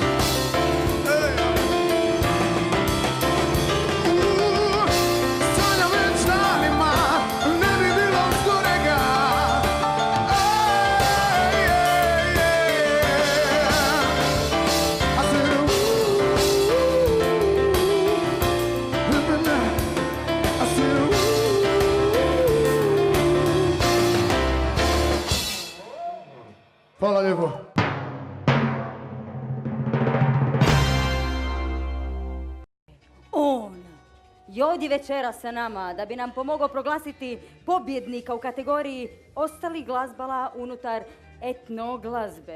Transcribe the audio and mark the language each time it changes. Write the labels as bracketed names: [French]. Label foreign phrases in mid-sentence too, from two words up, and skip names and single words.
[Croatian] Ej. Sanjam već danima, ne bi bilo zgorega. Ej, ej, ej. [English] I said, I said, [Croatian] hvala lijepo. On je ovdje večera sa nama da bi nam pomogao proglasiti pobjednika u kategoriji ostalih glazbala unutar etno glazbe.